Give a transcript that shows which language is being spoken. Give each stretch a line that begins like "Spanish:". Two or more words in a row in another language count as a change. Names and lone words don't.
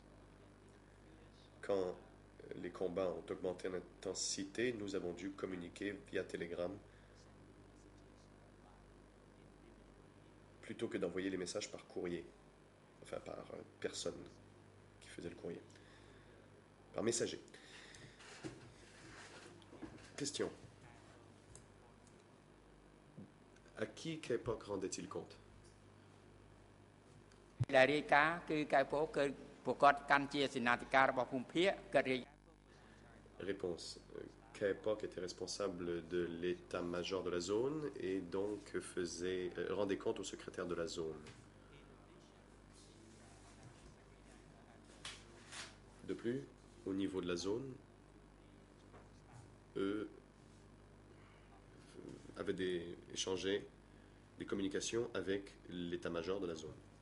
French: Quand les combats ont augmenté en intensité, nous avons dû communiquer via télégramme plutôt que d'envoyer les messages par courrier, enfin par personne qui faisait le courrier. par messager. Question. À qui K-Pop rendait-il compte?
Khmer: ដែលរាយការណ៍គឺកៅពកគឺប្រកាសកាន់ជាសេនាធិការរបស់ភូមិភាគកើតរាយ
French: Réponse. K-Pop était responsable de l'état-major de la zone et donc rendait compte au secrétaire de la zone. De plus, au niveau de la zone, eux avaient échangé des communications avec l'état-major de la zone.